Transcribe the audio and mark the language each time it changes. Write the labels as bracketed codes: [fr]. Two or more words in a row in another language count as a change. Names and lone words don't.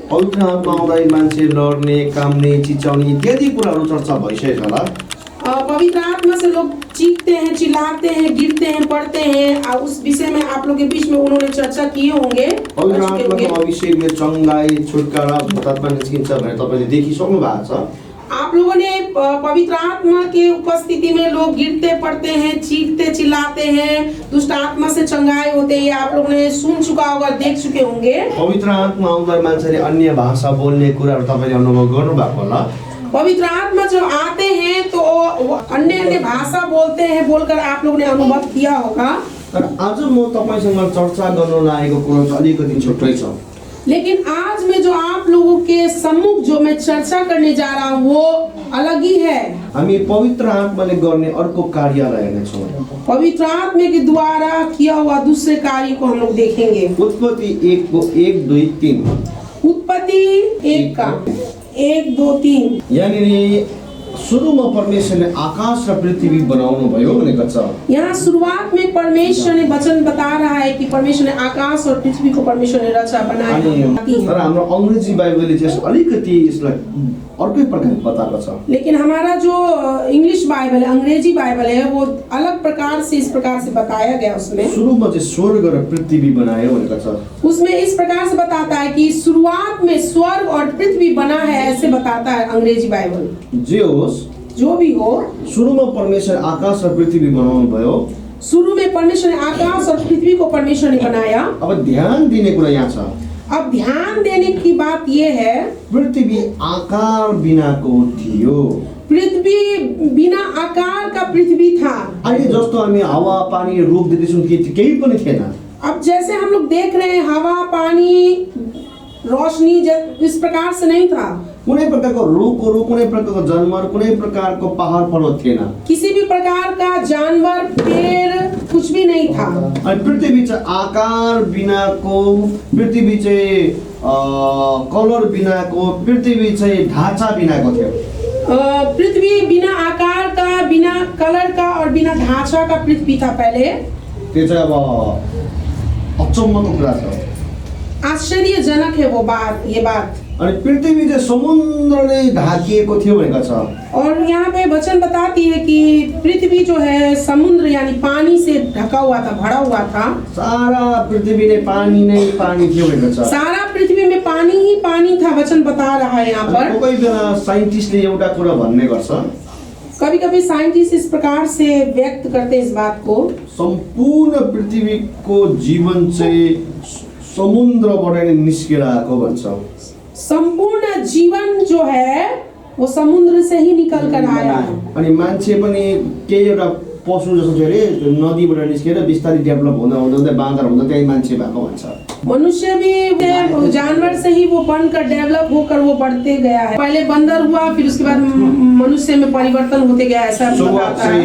[ne] पवित्र आत्मा आउँदै मान्छे लड्ने, काम्ने, चिच्याउने इत्यादि कुराहरू चर्चा भइसकेको होला। [hi] पवित्र आत्मा से लोग चीखते हैं, चिल्लाते हैं, गिरते हैं, पड़ते हैं। उस विषय में आप लोग के बीच में उन्होंने चर्चा किए होंगे। [ne] पवित्र आत्माको अभिषेकले चङ्गाई, छुटकारा, भूतात्मा निस्किन्छ भनेर तपाईले देखिसक्नु भएको छ। [hi] आप लोगों ने पवित्र आत्मा के उपस्थिति में लोग गिरते पड़ते हैं, चीखते चिल्लाते हैं, दुष्ट आत्मा से चंगाई होते हैं। आप लोगों ने सुन चुका होगा, देख चुके होंगे। [ne] पवित्र आत्मा आउँदा मान्छेले अन्य भाषा बोल्ने कुराहरू तपाईले अनुभव गर्नुभएको होला। [hi] पवित्र आत्मा जब आते हैं तो अन्य अन्य भाषा बोलते हैं, बोलकर आप लोगों ने अनुभव किया होगा। [ne] तर आज म तपाईसँग चर्चा गर्न लागेको कुरो चाहिँ अलिकति छुट्टै छ। [hi] लेकिन आज मैं जो आप लोगों के सम्मुख जो मैं चर्चा करने जा रहा हूँ वो अलग ही है। [ne] हामी पवित्र आत्माले गर्ने अर्को कार्यलाई हेर्नेछौँ। [hi] पवित्र आत्मा के द्वारा किया हुआ दूसरे कार्य को हम लोग देखेंगे। [ne] उत्पत्ति 1 2 3। [hi] उत्पत्ति 1 का 1 2 3। [ne] यहाँनिर सुरुमा परमेश्वरले आकाश र पृथ्वी बनाउनु भयो भनेको छ। [hi] यहाँ शुरुआत में परमेश्वर ने वचन बता रहा है कि परमेश्वर ने आकाश और पृथ्वी को परमेश्वर ने रचा बनाया। [ne] तर हाम्रो अंग्रेजी बाइबलले चाहिँ अलिकति यसलाई अर्कै प्रकारले बताएको छ। [hi] लेकिन हमारा जो इंग्लिश बाइबल है, अंग्रेजी बाइबल है, वो अलग प्रकार से इस प्रकार से बताया गया। उसमें [ne] सुरुमा चाहिँ स्वर्ग र पृथ्वी बनायो भनेको छ। [hi] उसमें इस प्रकार से बताता है कि शुरुआत में स्वर्ग और पृथ्वी बना है, ऐसे बताता है अंग्रेजी बाइबल। जो भी हो, [ne] सुरुमा परमेश्वर आकाश र पृथ्वी बनाउनु भयो। [hi] शुरू में परमेश्वर ने आकाश और पृथ्वी को परमेश्वर ने बनाया। [ne] अब ध्यान दिने कुरा यहाँ छ। [hi] अब ध्यान देने की बात ये है, [ne] पृथ्वी आकार बिनाको थियो। [hi] पृथ्वी बिना आकार का पृथ्वी था। [ne] अहिले जस्तो हामी हावा पानी रुख देख्दैछौँ केही पनि थिएन। [hi] अब जैसे हम लोग देख रहे हैं हवा पानी रोशनी इस प्रकार से नहीं था। [ne] कुनै प्रकारको रुखहरू, कुनै प्रकारको जनावर, कुनै प्रकारको पहाड पर्वत थिएन। [hi] किसी भी प्रकार का जानवर, पेड़ कुछ भी नहीं था। [ne] अनि पृथ्वी चाहिँ आकार बिनाको, पृथ्वी चाहिँ कलर बिनाको, पृथ्वी चाहिँ ढाँचा बिनाको थियो। [hi] पृथ्वी बिना आकार का, बिना कलर का और बिना ढांचा का पृथ्वी था पहले। [ne] त्यो चाहिँ अब अचम्मको कुरा छ। [hi] आश्चर्यजनक है वो बात, ये बात। [ne] अनि पृथ्वी चाहिँ समुद्रले ढाकिएको थियो भनेको छ। [hi] और यहाँ पे वचन बताती है कि पृथ्वी जो है समुद्र यानी पानी से ढका हुआ था, भरा हुआ था। [ne] सारा पृथ्वी नै पानी थियो भनेको छ। [hi] सारा पृथ्वी में पानी ही पानी था, वचन बता रहा है यहाँ पर। [ne] कोही बेला साइन्टिस्टले एउटा कुरा भन्ने गर्छ। [hi] कभी कभी साइंटिस्ट इस प्रकार से व्यक्त करते इस बात को, [ne] सम्पूर्ण पृथ्वीको जीवन चाहिँ समुद्रबाट नै निस्केर आएको भन्छ। [hi] संपूर्ण जीवन जो है वो समुद्र से ही निकल कर आया है। [ne] अनि मान्छे पनि केही एउटा पशु जस्तो थियो अरे, नदीबाट निस्केर बिस्तारै डेभलप हुँदा हुँदै बाँदर हुँदा त्यही मान्छे भएको भन्छ। [hi] मनुष्य भी जानवर से ही वो बनकर डेवलप होकर वो बढ़ते गया है। पहले बंदर हुआ, फिर उसके बाद मनुष्य में परिवर्तन होते गया, ऐसा बताता है।